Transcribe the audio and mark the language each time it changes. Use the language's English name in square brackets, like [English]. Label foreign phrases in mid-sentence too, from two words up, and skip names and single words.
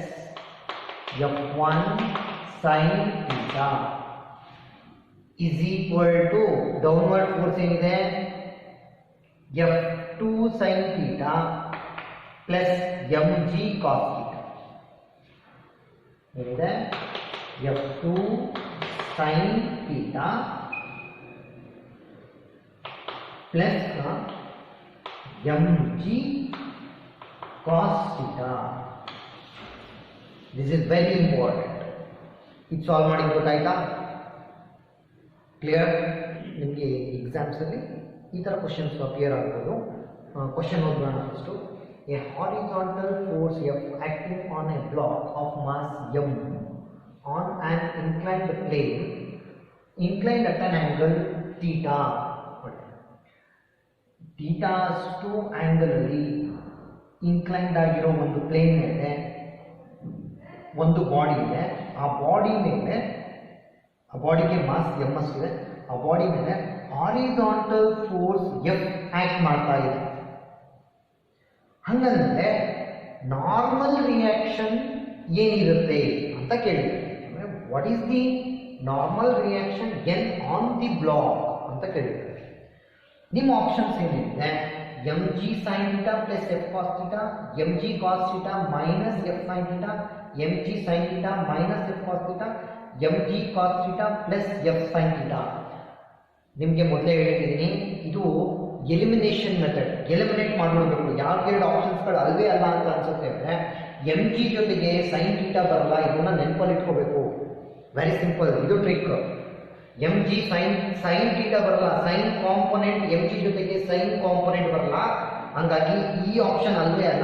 [English] F1 sin theta is equal to downward force ಏನಿದೆ F2 sin theta plus mg cos theta ಏನಿದೆ F2 sin theta plus mg cos theta. This is very important. [Kannada] ಇದು ಸಾಲ್ವ್ ಮಾಡಿ ಗೊತ್ತಾಯ್ತಾ? ಕ್ಲಿಯರ್? ನಿಮಗೆ ಎಕ್ಸಾಮ್ಸ್ ಅಲ್ಲಿ ಈ ತರ [English] questions appear [Kannada] ಆಗ್ಬೋದು. ಕ್ವೆಶ್ಚನ್ ಓದೋಣ ಫಸ್ಟ್. [English] A horizontal force F acting on a block of mass m on an inclined plane, inclined at an angle theta. [Kannada] theta ಅಷ್ಟು ಆಂಗಲ್ ಅಲ್ಲಿ ಇನ್ಕ್ಲೈನ್ಡ್ ಆಗಿರೋ ಒಂದು ಪ್ಲೇನ್ ಮೇಲೆ ಒಂದು ಬಾಡಿ ಇದೆ. ಆ ಬಾಡಿ ಮೇಲೆ, ಆ ಬಾಡಿಗೆ [English] mass m [Kannada] ಅಷ್ಟಿದೆ, ಆ ಬಾಡಿ ಮೇಲೆ [English] horizontal force F [Kannada] ಆಕ್ಟ್ ಮಾಡ್ತಾ ಇದೆ. ಹಂಗಂದ್ರೆ [English] normal reaction [Kannada] ಏನಿರುತ್ತೆ ಅಂತ ಕೇಳಿದ್ರೆ, [English] what is the normal reaction N on the block [Kannada] ಅಂತ ಕೇಳಿದ್ರೆ, ನಿಮ್ಮ ಆಪ್ಷನ್ಸ್ ಏನಿದೆ [English] mg sin theta plus f cos theta, mg cos theta minus f sin theta, mg sin theta minus f cos theta, mg cos theta plus f sin theta. [Kannada] ನಿಮಗೆ ಮೊದಲೇ ಹೇಳಿದ್ದೀನಿ, ಇದು [English] elimination method. [Kannada] ಎಲಿಮಿನೇಟ್ ಮಾಡ್ಕೊಳ್ಬೇಕು. ಯಾವ ಎರಡು ಆಪ್ಷನ್ಸ್ಗಳು ಅಲ್ವೇ ಅಲ್ಲ ಅಂತ ಅನ್ಸುತ್ತೆ ಅಂದರೆ mg ಜೊತೆಗೆ [English] sin theta [Kannada] ಬರಲ್ಲ, ಇದನ್ನ ನೆನಪಲ್ಲಿ ಇಟ್ಕೋಬೇಕು. [English] very simple, [Kannada] ಇದು ಟ್ರಿಕ್. [English] mg sin theta [Kannada] ಬರಲ್ಲ, [English] sine component [Kannada] mg ಜೊತೆಗೆ [English] sine component [Kannada] ಬರಲ್ಲ, ಹಂಗಾಗಿ ಈ ಆಪ್ಷನ್ ಅಲ್ವೇ ಅಲ್ಲ.